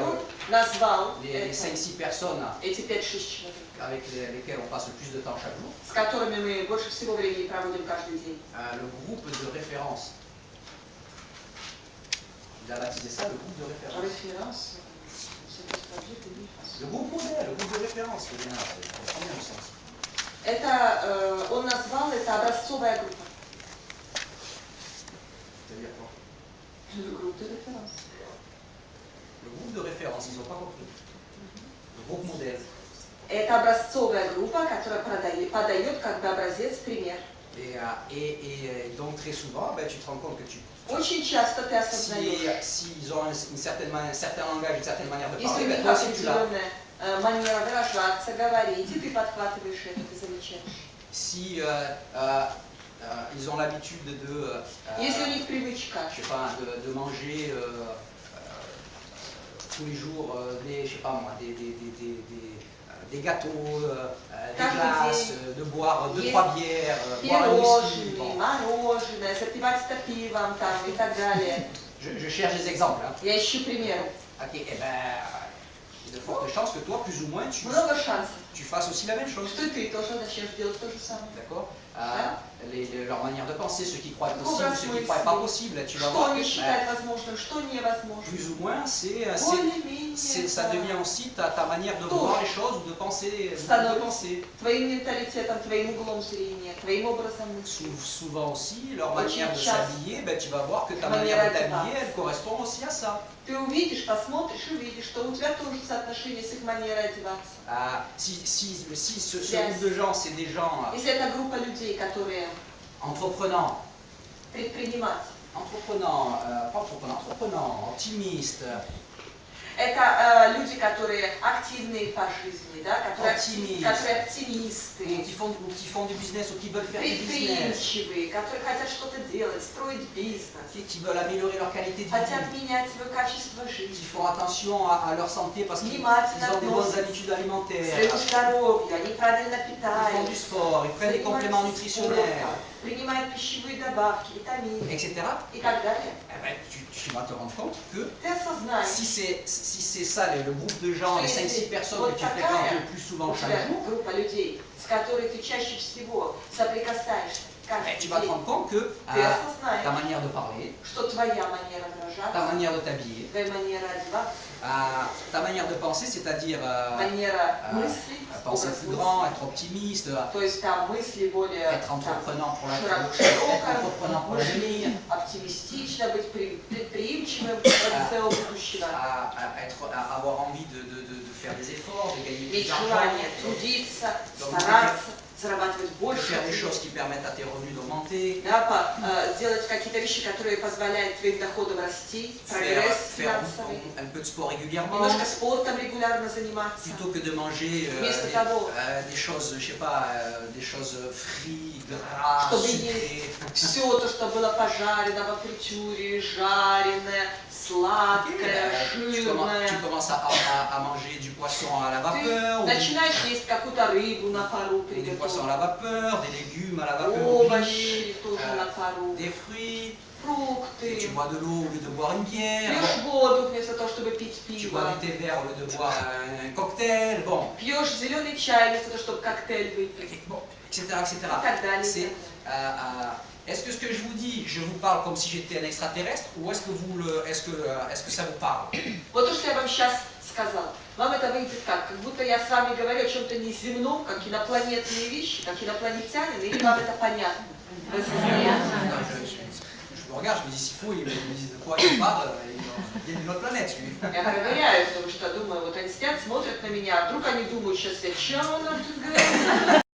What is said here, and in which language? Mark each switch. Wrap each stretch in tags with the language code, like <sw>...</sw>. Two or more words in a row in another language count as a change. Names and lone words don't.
<ru>назвал</ru> <fr>les 5-6 personnes</fr> <ru>эти 5-6 человек,</ru> <fr>avec lesquelles on passe le plus de temps chaque jour,</fr> <ru>с которыми мы больше всего времени проводим каждый день.</ru> <fr>Le groupe de référence. Il a baptisé ça le groupe de référence. Référence. Le groupe modèle, le groupe de référence, Léna, c'est combien de sens?</fr> <ru>Это, он назвал это образцовая группа.</ru> <fr>C'est-à-dire quoi? Le groupe de référence. Le groupe de référence, ils n'ont pas compris. Le groupe modèle.</fr> <ru>Это образцовая группа, которая подает как бы образец, пример.</ru> <fr>Et donc très souvent, ben, tu te rends compte que tu...</fr> <ru>Очень часто ты осознаешь.</ru> <fr>S'ils ont un certain langage, une certaine manière de parler,</fr> <ru>Если у</ru> <fr>ben,</fr> <ru>них</ru> <fr>toi aussi tu l'as.</fr> <ru>манера выражаться, говорить, и ты подхватываешь это, ты замечаешь.</ru> <fr>Si ils ont l'habitude de...</fr> <ru>Если у них привычка,</ru> <fr>je sais pas, de manger tous les jours des, je sais pas moi, des gâteaux, des glaces, de boire 2-3 bières, boire un whisky.</fr> <ru>Пирожные, мороженое, запивать это пивом там, и так далее.</ru> <fr>Je cherche des exemples. Hein.</fr> <ru>Я ищу примеры.</ru> <fr>Ok, eh ben, il y a de fortes chances que toi, plus ou moins, tu fasses aussi la même chose.</fr> <ru>Что ты тоже начнешь делать то же самое.</ru> <fr>D'accord. Leur manière de penser, ceux qui croient possible, ceux qui ne croient pas possible, tu vas voir que plus ou moins, ça devient aussi ta manière de voir les choses ou de penser. Souvent aussi, leur manière de s'habiller, ben, tu vas voir que ta manière de t'habiller, elle correspond aussi à ça.</fr> <ru>Ты увидишь, посмотришь, увидишь, что у тебя тоже соотношение с их манерой одеваться.</ru> <fr>Si ce groupe de gens, c'est des gens</fr> <ru>Если это группа людей, которые</ru> <fr>entreprenants, entreprenants, optimistes,</fr> <ru>это люди, которые активные по жизни, да, которые оптимисты,</ru> <fr>qui font du business ou qui veulent faire du business,</fr> <ru>предприимчивые, которые хотят что-то делать, строить бизнес,</ru> <fr>qui veulent améliorer leur qualité de vie,</fr> <ru>хотят менять свое качество жизни,</ru> <fr>qui font attention à leur santé parce qu'ils ont des bonnes habitudes alimentaires,</fr> <ru>своему здоровью, они правильно</ru> <fr>ils</fr> <ru>питаются,</ru> <fr>font du sport, ils prennent des compléments nutritionnels,</fr> <ru>принимают пищевые добавки, витамины,</ru> <fr>etc.</fr> <ru>и так далее.</ru> <fr>Eh ben, tu vas te rendre compte que</fr> <ru>Ты осознаешь,</ru> <fr>si c'est ça le groupe de gens, les 5-6 personnes que tu fréquentes le plus souvent chaque jour,</fr> <ru>группа людей, с которой ты чаще всего соприкасаешься,</ru> <fr>tu vas te rendre compte que ta manière de parler,</fr> <ru>что твоя манера выражаться,</ru> <fr>ta manière de t'habiller,</fr> <ru>твоя манера одеваться,</ru> <fr>ta manière de penser, c'est-à-dire penser plus grand, être optimiste,</fr> <ru>то есть там мысли более</ru> <fr>être entreprenant pour l'avenir,</fr> <ru>оптимистично быть, предприимчивым ради своего будущего,</ru> <fr>avoir envie de faire des efforts, de gagner plus</fr> <ru>иметь</ru> <fr>d'argent,</fr> <ru>желание трудиться, стараться, зарабатывать больше,</ru> <fr>faire des choses qui permettent à tes revenus d'augmenter,</fr> <ru>да, сделать какие-то вещи, которые позволяют твоим доходам расти, прогресс финансовый,</ru> <fr>un peu de sport régulièrement,</fr> <ru>немножко спортом регулярно заниматься,</ru> <fr>plutôt que de manger des choses, je sais pas, des choses frites, gras, sucrées.</fr> <ru>Все то, что было пожарено во фритюре, жареное, сладкое, жирное.</ru> <fr>Tu commences à manger du poisson à la vapeur,</fr> <ru>начинаешь есть какую-то рыбу на пару,</ru> <fr>des poissons à la vapeur, des légumes à la vapeur,</fr> <ru>овощи тоже на пару,</ru> <fr>des fruits.</fr> <ru>фрукты.</ru> <fr>Tu bois de l'eau au lieu de boire une bière.</fr> <ru>Пьешь воду вместо того, чтобы пить пиво.</ru> <fr>Tu bois du thé vert au lieu de boire un cocktail. Bon.</fr> <ru>Пьешь зеленый чай вместо того, чтобы коктейль выпить.</ru> <fr>Bon, etc., etc. Est-ce que ce que je vous dis, je vous parle comme si j'étais un extraterrestre, ou est-ce que ça vous parle?</fr> <ru>Вот то, что я вам сейчас сказал. Вам это выйдет как? Как будто я с вами говорю о чем-то неземном, как инопланетные вещи, как инопланетянин, или вам это понятно? Вы</ru> <fr>Je me regarde, je me dis s'il faut, ils me disent de quoi ils parlent, il y a une autre planète.</fr> <ru>Я проверяю, потому что думаю, вот они сидят, смотрят на меня, а вдруг они думают, сейчас я, что он нам тут говорит?</ru>